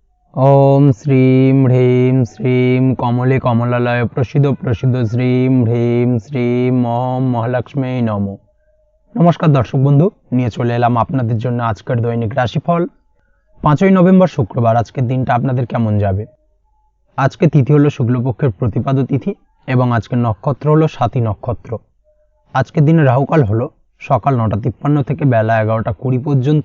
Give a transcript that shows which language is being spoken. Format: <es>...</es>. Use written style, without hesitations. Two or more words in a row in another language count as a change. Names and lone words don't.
<sa>ओम श्रीं ह्रीं श्रीं कमले कमलालय प्रसिद्ध प्रसिद्ध श्रीं ह्रीं श्रीं ओम महालक्ष्मी नमो।</sa> <bn>নমস্কার দর্শক বন্ধু, নিয়ে চলে এলাম আপনাদের জন্য আজকের দৈনিক রাশিফল 5ই নভেম্বর শুক্রবার। আজকের দিনটা আপনাদের কেমন যাবে? আজকে তিথি হলো শুক্লপক্ষের প্রতিপাদ তিথি এবং আজকের নক্ষত্র হলো সাথী নক্ষত্র। আজকের দিনে রাহুকাল হলো সকাল 9:53 থেকে বেলা 11:20 পর্যন্ত।</bn>